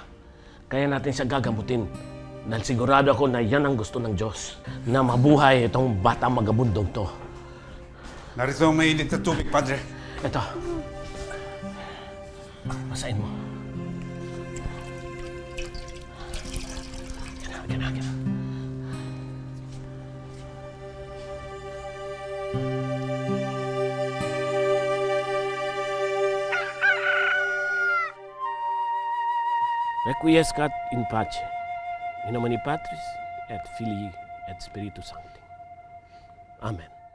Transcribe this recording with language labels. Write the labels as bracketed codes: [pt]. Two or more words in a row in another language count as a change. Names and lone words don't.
[tl] Kaya natin siya gagamutin. Dahil sigurado ako na yan ang gusto ng Diyos. Na mabuhay itong batang magabundong to. Narito ang mainit na tubig, Padre. Ito. Basahin mo. Yan na. [la] Requiescat in pace, in nomine Patris et Filii et Spiritus Sancti. [tl] Amen.